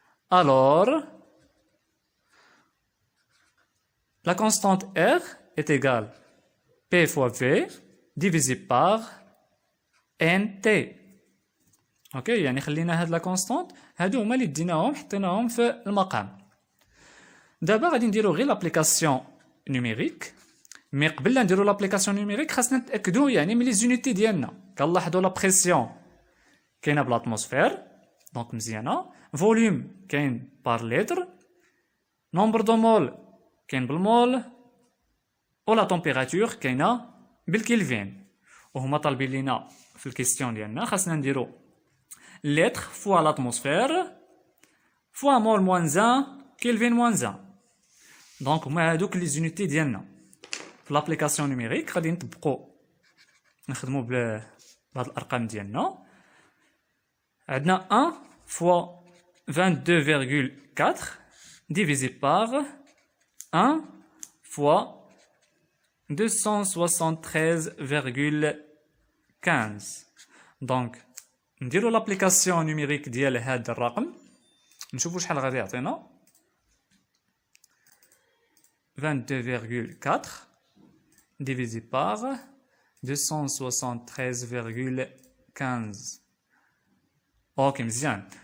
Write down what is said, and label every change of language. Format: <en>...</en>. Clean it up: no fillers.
<fr>Alors la constante R est égale P fois V divisé par NT.</fr> <ar>اوكي، يعني خلينا هاد لا كونستانت هادو هما اللي ديناهم حطيناهم في المقام. دابا غادي نديرو غير لابليكاسيون نوميريك، مي قبل لا نديرو لابليكاسيون نوميريك خاصنا نتاكدو يعني من لي زونيتي ديالنا. كنلاحظوا لا بريسيون كاينه بالاتموسفير دونك مزيانه، فوليوم كاين بار لتر، نومبر دو مول كاين بالمول، و لا تمبيراتور كاينه بالكلفين. وهما طالبين لينا في الكيستيون ديالنا خاصنا نديرو لتر فوا لاتموسفير فوا مول موان 1 كلفين موان 1. دونك هما هادوك لي زونيتي ديالنا. في لابليكاسيون نوميريك غادي نطبقو نخدمو بهاد الارقام ديالنا.</ar> <fr>عندنا 1 فوا 22,4 divisé par 1 fois 273,15.</fr> <ar>دونك نديرو لابليكاسيون نوميريك ديال هاد الرقم نشوفو شحال غادي يعطينا.</ar> <fr>22,4 divisé par 273,15. اوكي مزيان.</fr>